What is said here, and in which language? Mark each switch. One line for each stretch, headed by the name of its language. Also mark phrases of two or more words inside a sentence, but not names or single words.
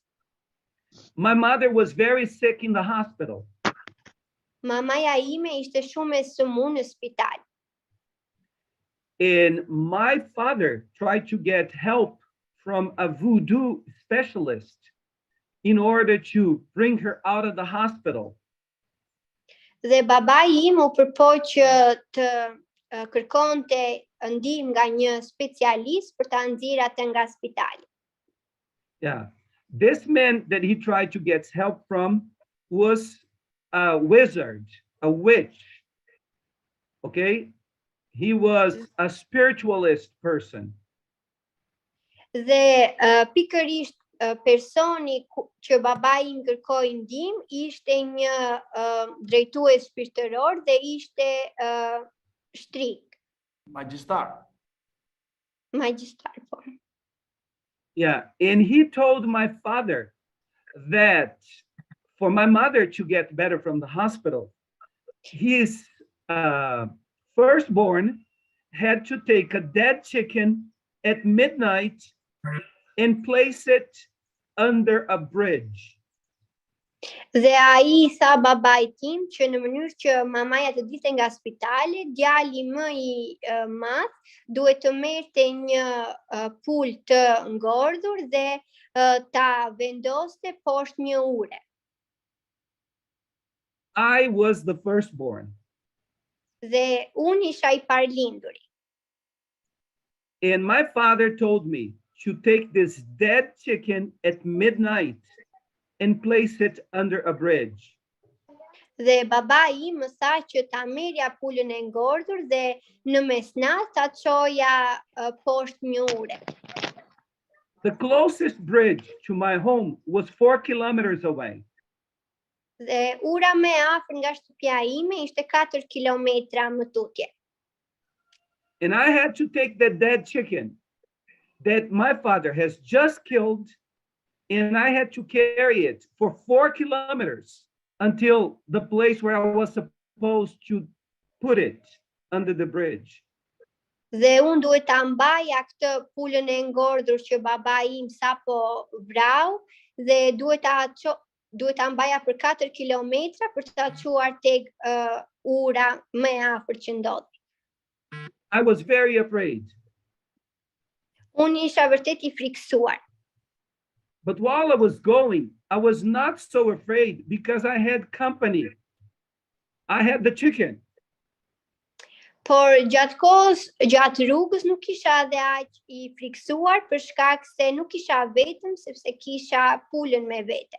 English: My mother was very sick in the hospital.
Albanian: Mamaja ime ishte shumë e sëmurë në spital.
English: And my father tried to get help from a voodoo specialist in order to bring her out of the hospital.
Albanian: Dhe babai im u përpoq që të kërkonte ndihmë nga një specialist për ta nxjerrë atë nga spitali.
English: Yeah. This man that he tried to get help from was a wizard, a witch. Okay? He was a spiritualist person.
Albanian: Dhe pikërisht personi që babai im kërkoi ndihmë ishte një drejtues shpirtëror dhe ishte shtrik. Magjistar. Po.
English: Yeah, and he told my father that for my mother to get better from the hospital, his firstborn had to take a dead chicken at midnight and place it under a bridge.
Albanian: Dhe ai sa babai tim që në mënyrë që mamaja të dilte nga spitali, djali më i madh duhet të merrte një pul të ngordhur dhe ta vendoste poshtë një ure.
English: I was the firstborn.
Albanian: Dhe unë isha I parlinduri.
English: And my father told me to take this dead chicken at midnight and place it under a bridge.
Albanian: Dhe babai im më tha që ta merrja pulën e ngordhur dhe në mesnatë ta çoja poshtë një ure.
English: The closest bridge to my home was 4 kilometers away.
Albanian: Dhe ura më e afër nga shtëpia ime ishte 4 kilometra më tutje.
English: And I had to take that dead chicken that my father has just killed, and I had to carry it for 4 kilometers until the place where I was supposed to put it under the bridge.
Albanian: Dhe unë duhet ta mbaja këtë pulën e ngordhur që babai im sapo vrau dhe duhet ta mbaja për 4 kilometra për ta çuar tek ura më e afërt që ndodhi.
English: I was very afraid.
Albanian: Unë isha vërtet I friksuar.
English: But while I was going, I was not so afraid because I had company. I had the chicken.
Albanian: Por gjatë rrugës nuk isha edhe aq I friksuar për shkak se nuk isha vetëm sepse kisha pulën me vete.